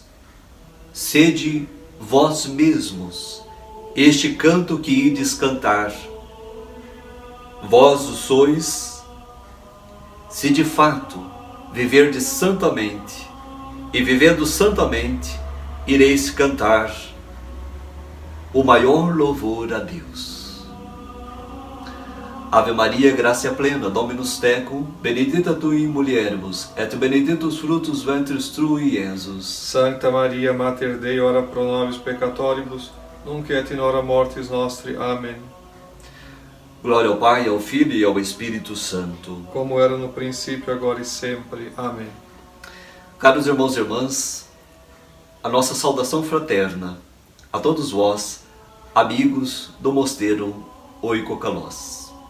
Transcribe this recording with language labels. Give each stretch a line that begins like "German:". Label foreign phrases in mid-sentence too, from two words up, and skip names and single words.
Portuguese: Sede vós mesmos este canto que ides cantar. Vós o sois, se de fato viverdes santamente, e vivendo santamente, ireis cantar o maior louvor a Deus.
Latin: Ave Maria, gratia plena, Dominus tecum, benedicta tu in mulieribus, et benedictus fructus ventris tui, Iesus. Sancta Maria, Mater Dei, ora pro nobis peccatoribus, nunc et in hora mortis nostri.
Portuguese: Amém. Glória ao Pai, ao Filho e ao Espírito Santo. Como era no princípio, agora e sempre. Amém. Caros irmãos e irmãs, a nossa saudação fraterna a todos vós, amigos do Mosteiro Oicocalós.